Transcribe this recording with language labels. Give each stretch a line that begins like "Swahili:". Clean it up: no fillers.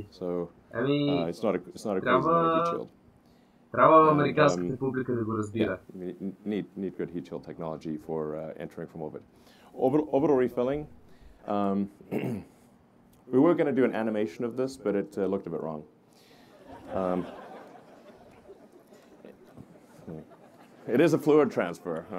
English: So it's not a crazy heat shield.
Bulgarian: Трябва американската публика да го разбира.
English: Need good heat shield technology for entering from orbit. Orbital refilling. We were going to do an animation of this, but it looked a bit wrong. It is a fluid transfer.